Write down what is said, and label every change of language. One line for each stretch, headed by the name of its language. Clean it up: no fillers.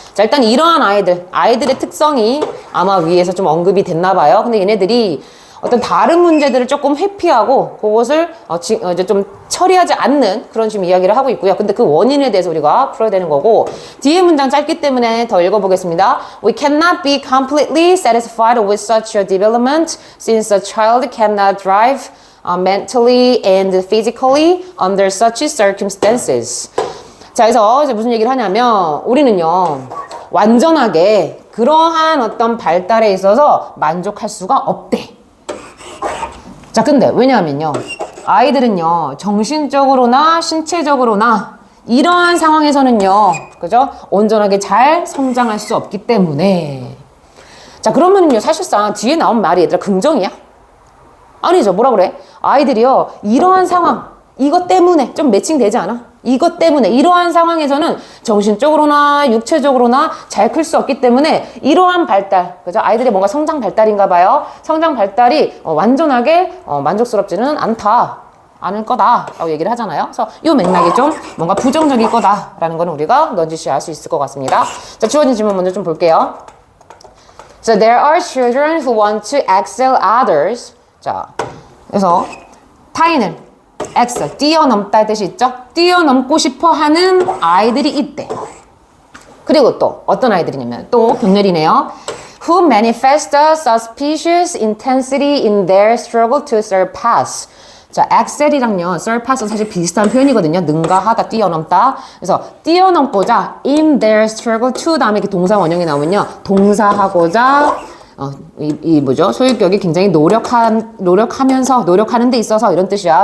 Korean: 자, 일단 이러한 아이들의 특성이 아마 위에서 좀 언급이 됐나 봐요. 근데 얘네들이 어떤 다른 문제들을 조금 회피하고 그것을 이제 좀 처리하지 않는 그런 지금 이야기를 하고 있고요. 근데 그 원인에 대해서 우리가 풀어야 되는 거고 뒤에 문장 짧기 때문에 더 읽어보겠습니다.
English: We cannot be completely satisfied with such a development since a child cannot drive mentally and physically under such circumstances.
Korean: 자, 그래서 이제 무슨 얘기를 하냐면 우리는요 완전하게 그러한 어떤 발달에 있어서 만족할 수가 없대. 자, 근데 왜냐하면요 아이들은요 정신적으로나 신체적으로나 이러한 상황에서는요 그죠? 온전하게 잘 성장할 수 없기 때문에. 자, 그러면은요 사실상 뒤에 나온 말이 얘들아 긍정이야? 아니죠. 뭐라 그래? 아이들이요 이러한 상황 이것 때문에 좀 매칭되지 않아? 이것 때문에 이러한 상황에서는 정신적으로나 육체적으로나 잘 클 수 없기 때문에 이러한 발달, 그죠? 아이들의 뭔가 성장 발달인가 봐요. 성장 발달이 완전하게 만족스럽지는 않을 거다라고 얘기를 하잖아요. 그래서 이 맥락이 좀 뭔가 부정적일 거다라는 거는 우리가 넌지시 알 수 있을 것 같습니다. 자, 주어진 질문 먼저 좀 볼게요.
English: So there are children who want to excel others.
Korean: 자, 그래서 타인을 excel, 뛰어넘다 할 뜻이 있죠? 뛰어넘고 싶어 하는 아이들이 있대. 그리고 또 어떤 아이들이냐면 또 격렬이네요.
English: Who manifest a suspicious intensity in their struggle to surpass.
Korean: 자, excel이랑요, surpass은 사실 비슷한 표현이거든요. 능가하다, 뛰어넘다. 그래서 뛰어넘고자
English: in their struggle to
Korean: 다음에 이렇게 동사 원형이 나오면요. 동사하고자 뭐죠? 소유격이 굉장히 노력하면서, 노력하는 데 있어서 이런 뜻이야.